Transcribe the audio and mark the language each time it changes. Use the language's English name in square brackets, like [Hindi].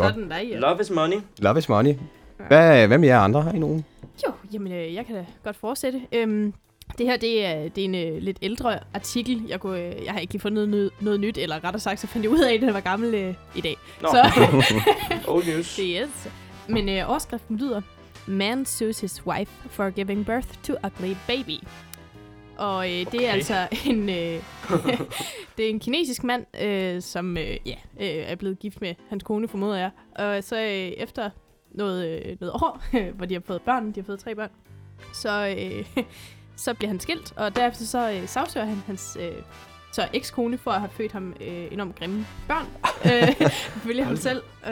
[Danish] sådan godt. Der, ja. [English] Love is money. Love is money. [Danish] Hvad med jer andre? Har I nogen? Jo, jamen jeg kan da godt fortsætte. Det her, det er en lidt ældre artikel. Jeg har ikke lige fundet noget nyt, eller rettere sagt, så fandt jeg ud af, at den var gammel i dag. Nå, så. [English] Old news. Yes. [Danish] Men overskriften lyder, [English] Man sues his wife for giving birth to ugly baby. [Danish] Og det er altså en det er en kinesisk mand, som er blevet gift med hans kone, formoder jeg. Og så efter noget år, hvor de har fået 3 børn, så... Så bliver han skilt, og derefter så sagsøger han hans ekskone for at have født ham enormt grimme børn. Følge ham selv.